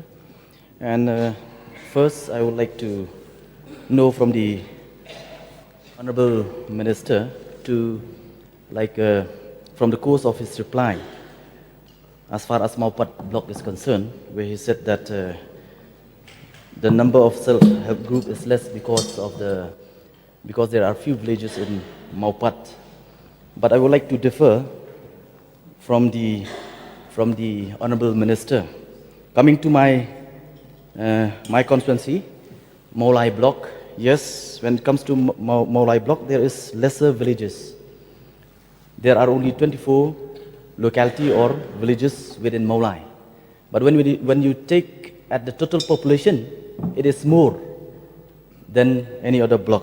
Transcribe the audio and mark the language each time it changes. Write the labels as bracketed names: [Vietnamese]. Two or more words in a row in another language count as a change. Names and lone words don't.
[English] And first, I would like to know from the Honorable Minister from the course of his reply, as far as Maupat block is concerned, where he said that the number of self-help group is less because there are few villages in Maupat. But I would like to differ from the Honorable Minister. Coming to my constituency, Maulai block, yes, when it comes to Maulai block, there is lesser villages. There are only 24 locality or villages within Maulai. But when you take at the total population, it is more than any other block.